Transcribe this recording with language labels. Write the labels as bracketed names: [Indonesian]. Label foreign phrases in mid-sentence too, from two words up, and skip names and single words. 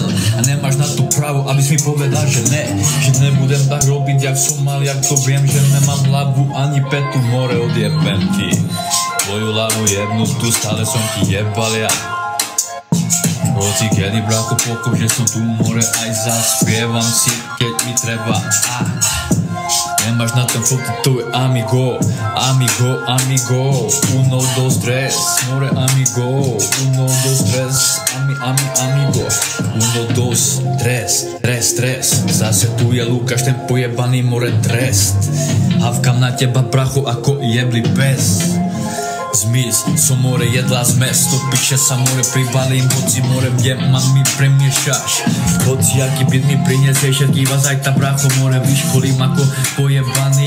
[Slovak] A nemáš na to právo, abys mi povedal, že ne. Že nebudem tak robiť, jak som mal, jak to viem, že nemám hlavu ani petu, more, odjebem ti. Tvoju hlavu jebnutú, stále som ti jebal ja. Hoci kedy, brácho, pokoj, že som tu, more, aj zaspievam si, keď mi treba. Nemáš na ten foto, to je amigo. [Spanish] Uno, dos, tres, more amigo. Uno, dos, tres, amigo. Uno, dos, tres. [Slovak] Zase tu je Lukáš, ten pojebaný more trest. Havkam na teba, bracho, ako jebli pes. Zmiz, som more jedla zmes. Do piče sa more pribalím, hoci more viem, ma mi premiešaš. Hoci aký byt mi prinesieš, všetký vás aj tá, bracho, more vyškolím ako pojebaný.